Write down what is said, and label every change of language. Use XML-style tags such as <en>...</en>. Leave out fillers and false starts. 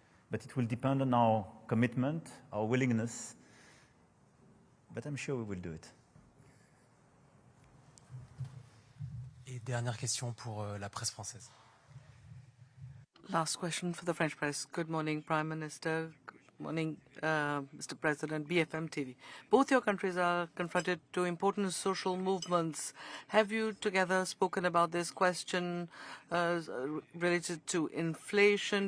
<en>But it will depend on our commitment, our willingness, but I'm sure we will do it.</en> <fr>Et dernière question pour la presse française.</fr> <en>Last question for the French press. Good morning, Prime Minister. Good morning, Mr. President, BFM TV. Both your countries are confronted to important social movements. Have you together spoken about this question related to inflation?</en>